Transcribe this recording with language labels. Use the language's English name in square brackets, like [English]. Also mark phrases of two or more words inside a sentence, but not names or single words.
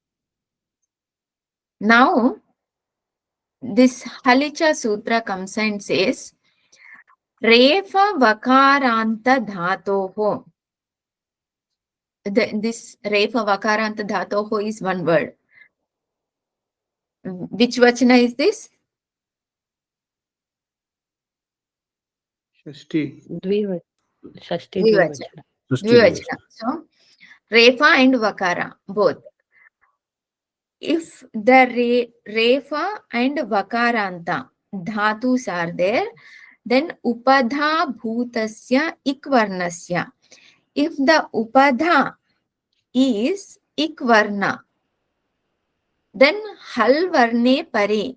[English] Now, this Halicha Sutra comes and says, [Sanskrit] रेफ वकारान्त धातोः. [English] This [Sanskrit] रेफ वकारान्त धातोः [English] is one word. Which Vachana is this? [Sanskrit] षष्ठी. षष्ठी द्विवचन. द्विवचन. [English] Dvivachana. So, Refa and Vakara, both. If the Refa and Vakaranta dhatus are there, then [Sanskrit] उपधा भूतस्य इग्वर्णस्य. [English] If the Upadha is Ikvarna, then [Sanskrit] हल् वर्णे परे.